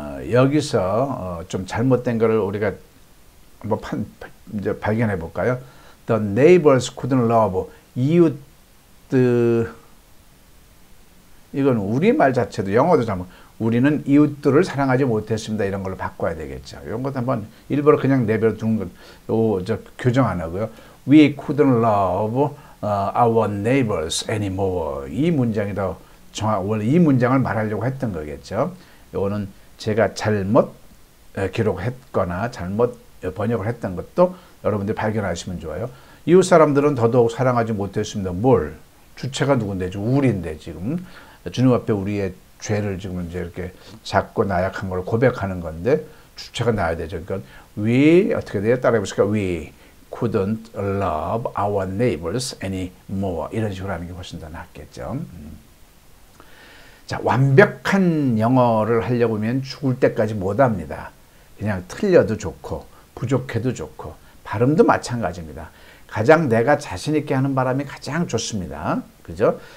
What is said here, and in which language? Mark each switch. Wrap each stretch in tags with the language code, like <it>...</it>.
<ko>여기서 좀 잘못된 것을 우리가 한번 이제 발견해 볼까요?</ko> <en>The neighbors couldn't love.</en> <ko>이웃들, 이건 우리말 자체도 영어도 잘못. 우리는 이웃들을 사랑하지 못했습니다. 이런 걸로 바꿔야 되겠죠. 이런 것도 한번 일부러 그냥 내버려 두는 거, 교정 안 하고요.</ko> <en>We couldn't love our neighbors anymore.</en> <ko>이 문장이 더 원래 이 문장을 말하려고 했던 거겠죠. 이거는 제가 잘못 기록했거나 잘못 번역을 했던 것도 여러분들이 발견하시면 좋아요. 이웃 사람들은 더더욱 사랑하지 못했습니다. 뭘? 주체가 누군데? 우리인데 지금 주님 앞에 우리의 죄를 지금 이제 이렇게 작고 나약한 걸 고백하는 건데 주체가 나야 되죠. 그러니까 we 어떻게 돼요? 따라해보실까?</ko> <en>We couldn't love our neighbors anymore.</en> <ko>이런 식으로 하는 게 훨씬 더 낫겠죠. 자, 완벽한 영어를 하려고 하면 죽을 때까지 못합니다. 그냥 틀려도 좋고 부족해도 좋고 발음도 마찬가지입니다. 가장 내가 자신 있게 하는 바람이 가장 좋습니다. 그죠?</ko>